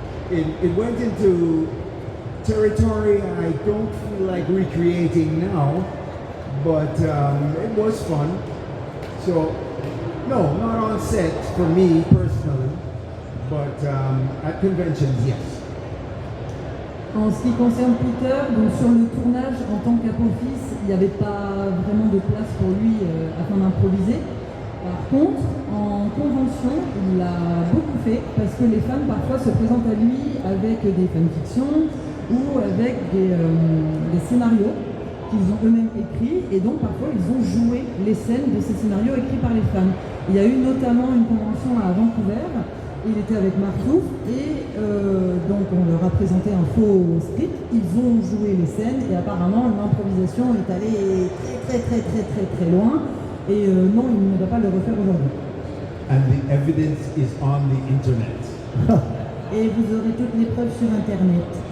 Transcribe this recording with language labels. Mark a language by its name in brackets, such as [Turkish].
[English] It went into territory I don't feel like recreating now, but it was fun. So, no, not on set for me personally, but at conventions, yes. [French] En ce qui concerne Peter, donc sur le tournage en tant qu'Apophis, il n'y avait pas vraiment de place pour lui afin d'improviser. Par contre, en convention, il l'a beaucoup fait parce que les fans parfois se présentent à lui avec des fanfictions ou avec des scénarios qu'ils ont eux-mêmes écrits, et donc parfois ils ont joué les scènes de ces scénarios écrits par les fans. Il y a eu notamment une convention à Vancouver, il était avec Martouf et donc on leur a présenté un faux script, ils ont joué les scènes et apparemment l'improvisation est allée très loin. Et non, il ne va pas le refaire aujourd'hui. [English] And the evidence is on the internet. [French] Et vous aurez toutes les preuves sur Internet.